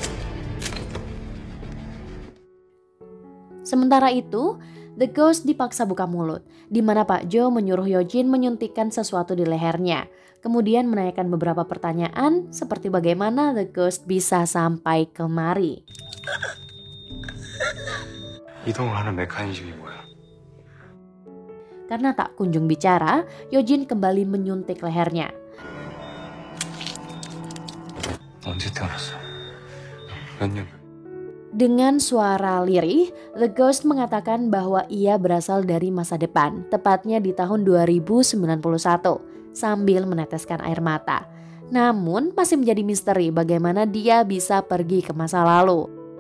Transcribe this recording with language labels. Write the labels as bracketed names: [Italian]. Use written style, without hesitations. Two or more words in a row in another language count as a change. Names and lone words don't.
[Indonesian] Sementara itu, The Ghost dipaksa buka mulut, di mana Pak Jo menyuruh Yojin menyuntikkan sesuatu di lehernya. Kemudian menanyakan beberapa pertanyaan seperti bagaimana The Ghost bisa sampai kemari. [Korean] 이동을 하는 메커니즘이 뭐야? [Indonesian] Karena tak kunjung bicara, Yojin kembali menyuntik lehernya. [Korean] 언제 태어났어? 몇 년? [Indonesian] Dengan suara lirih, The Ghost mengatakan bahwa ia berasal dari masa depan, tepatnya di tahun 2091, sambil meneteskan air mata. Namun masih menjadi misteri bagaimana dia bisa pergi ke masa lalu.